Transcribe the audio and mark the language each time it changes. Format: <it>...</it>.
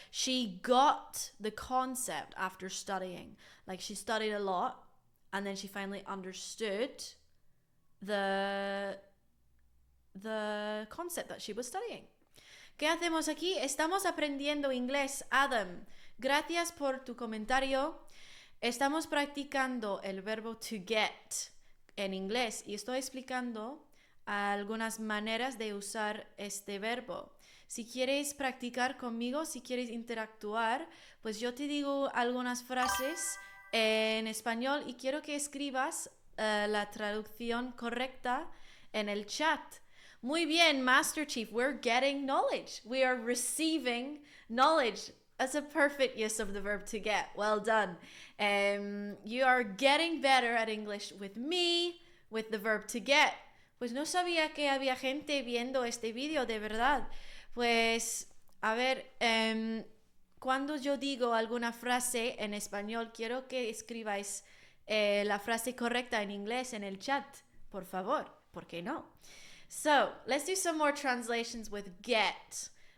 <en>She got the concept after studying. Like she studied a lot and then she finally understood the concept that she was studying.</en> <es>¿Qué hacemos aquí? Estamos aprendiendo inglés, Adam. Gracias por tu comentario. Estamos practicando el verbo to get en inglés y estoy explicando algunas maneras de usar este verbo. Si quieres practicar conmigo, si quieres interactuar, pues yo te digo algunas frases en español y quiero que escribas la traducción correcta en el chat. Muy bien,</es> <en>Master Chief, we're getting knowledge. We are receiving knowledge. That's a perfect use of the verb to get. Well done. You are getting better at English with me, with the verb to get.</en> <es>Pues no sabía que había gente viendo este vídeo, de verdad. Pues, a ver, cuando yo digo alguna frase en español, quiero que escribáis la frase correcta en inglés en el chat. Por favor, ¿por qué no?</es> <en>So, let's do some more translations with get.</en>